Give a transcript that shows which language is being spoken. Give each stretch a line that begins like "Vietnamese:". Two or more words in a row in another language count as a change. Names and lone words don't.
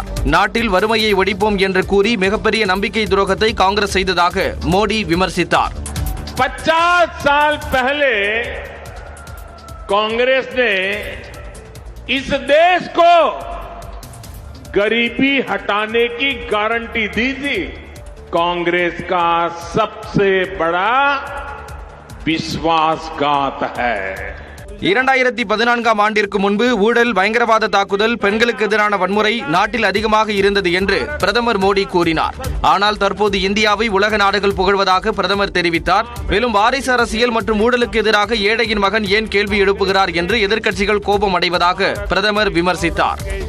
Tamil: நாட்டில் வறுமையை ஒழிப்போம் என்று கூறி மிகப்பெரிய நம்பிக்கை துரோகத்தை காங்கிரஸ் செய்ததாக மோடி விமர்சித்தார்.
Hindi: 50 साल पहले कांग्रेस ने इस देश को गरीबी हटाने की गारंटी दी थी. कांग्रेस का सबसे बड़ा विश्वासघात है.
Tamil: 2014ஆம் ஆண்டிற்கு முன்பு ஊழல், பயங்கரவாத தாக்குதல், பெண்களுக்கு எதிரான வன்முறை நாட்டில் அதிகமாக இருந்தது என்று பிரதமர் மோடி கூறினார். ஆனால் தற்போது இந்தியாவை உலக நாடுகள் புகழ்வதாக பிரதமர் தெரிவித்தார். மேலும் வாரிசு அரசியல் மற்றும் ஊழலுக்கு எதிராக ஏழையின் மகன் ஏன் கேள்வி எழுப்புகிறார் என்று எதிர்க்கட்சிகள் கோபம் அடைவதாக பிரதமர் விமர்சித்தார்.